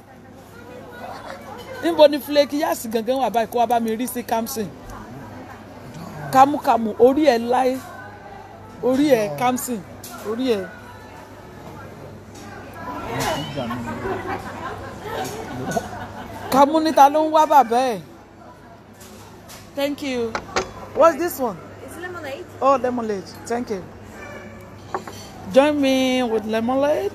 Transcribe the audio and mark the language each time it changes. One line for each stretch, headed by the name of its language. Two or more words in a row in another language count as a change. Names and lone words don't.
Yoruba: Níbo ni flake yas gangan wà báyìí kó wá bá mi rí sí capsule? Kámúkámú orí ẹ̀ láé. Orí ẹ̀ capsule orí ẹ̀. Kámú níta ló ń wá bàbá ẹ̀.
English: Thank you. What's this one? It's lemonade. Oh, lemonade. Thank you. Join me with lemonade.